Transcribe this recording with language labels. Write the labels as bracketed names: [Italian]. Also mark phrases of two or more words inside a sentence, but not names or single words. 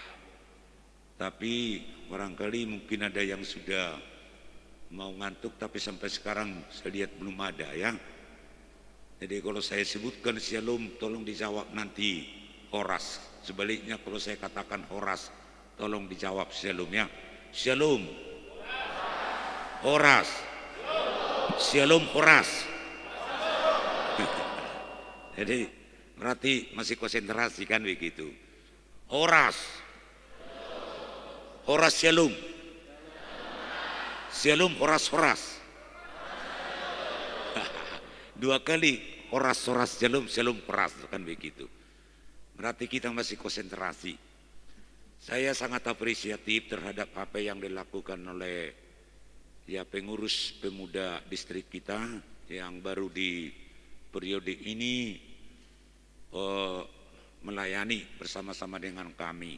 [Indonesian] Tapi barangkali mungkin ada yang sudah mau ngantuk, tapi sampai sekarang saya lihat belum ada ya. Jadi kalau saya sebutkan shalom, tolong dijawab nanti horas. Sebaliknya kalau saya katakan horas, tolong dijawab shalom ya. Shalom. Horas. Shalom horas. Jadi berarti masih konsentrasi kan begitu. Horas. Horas shalom. Shalom horas horas. Dua kali horas horas shalom shalom horas kan begitu. Berarti kita masih konsentrasi. Saya sangat apresiatif terhadap apa yang dilakukan oleh ya pengurus pemuda distrik kita yang baru di periode ini melayani bersama-sama dengan kami.